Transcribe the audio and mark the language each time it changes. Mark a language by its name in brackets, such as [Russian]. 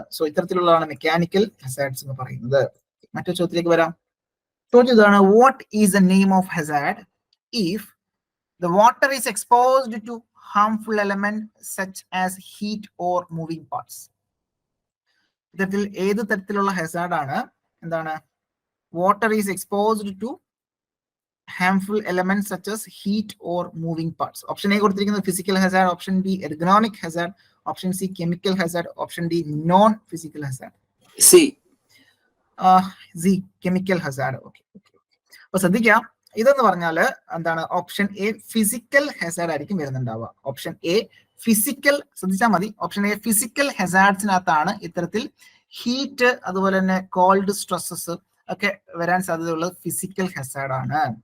[Malayalam] So ഇത്തരത്തിലുള്ളതാണ് mechanical hazards എന്ന് പറയുന്നത്. മറ്റൊരു ചോദ്യത്തിലേക്ക് വരാം. ചോദ്യം ഇതാണ്, [English] What is the name of hazard if the water is exposed to harmful element such as heat or moving parts? [Malayalam] ഇത്തരത്തിൽ ഏത് തരത്തിലുള്ള ഹസാർഡ് ആണ്? എന്താണ്? [English] Water is exposed to harmful elements such as heat or moving parts. Option A [Malayalam] കൊടുത്തിരിക്കുന്നത് [English] physical hazard, option B ergonomic hazard, option C chemical hazard, option D non physical hazard. C chemical hazard. Okay. [Malayalam] അപ്പോൾ ശ്രദ്ധിക്കാം, ഇതെന്ന് പറഞ്ഞാല് എന്താണ്? Option A physical Hazard ആയിരിക്കും വരുന്നുണ്ടാവുക. Option A physical, ശ്രദ്ധിച്ചാൽ മതി. Option A physical ഹസാർഡ്സിനകത്താണ് ഇത്തരത്തിൽ ഹീറ്റ് അതുപോലെ തന്നെ കോൾഡ് സ്ട്രെസ്സസ് ഒക്കെ വരാൻ സാധ്യതയുള്ളത് ഫിസിക്കൽ ഹസാർഡ് ആണ്.